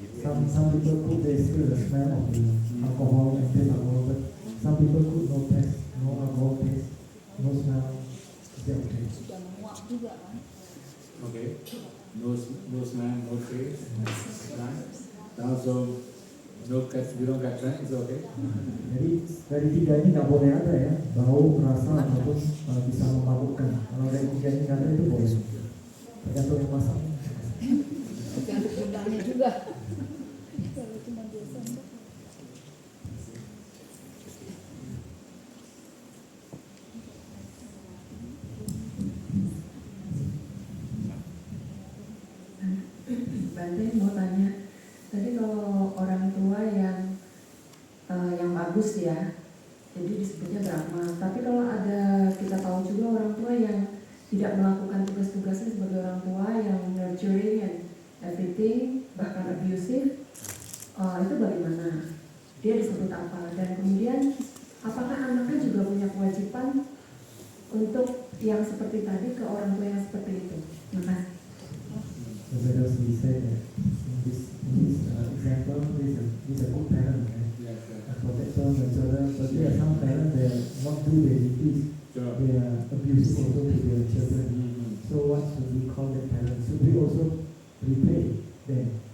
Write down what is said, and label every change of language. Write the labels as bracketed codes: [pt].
[en] Some people cook, they still the smell of the alcohol and taste alcohol, but some people cook no taste, no alcohol taste, no smell. Is that okay? [id] Sudah menguap juga kan. [en] Okay. No smell, no taste, right? And also, you don't get drunk, it's okay. [id] Jadi dari 3 ini nggak boleh ada ya, bau, rasa ataupun bisa memabukkan. Kalau dari 3 ini nggak ada itu boleh. Tergantung yang masak. Tergantung gudangnya juga. Kalau cuma biasa enggak. Bante mau tanya, tadi kalau orang tua yang bagus ya, jadi disebutnya Brahma. Tapi kalau ada, kita tahu juga orang tua yang tidak melakukan tugas-tugasnya sebagai orang tua, yang nurturing and everything, bahkan abusive, itu bagaimana? Dia disebut apa? Dan kemudian apakah anaknya juga punya kewajiban untuk yang seperti tadi ke orang tua yang seperti itu. Terima kasih. [en] So let us be said that in this example, this is a good parent, right? Yes, And protect all the children. But there are some parents they are not do their duties. sure. They are abusive also to their children. Mhm. So what should we call the parents? Should we also repay them?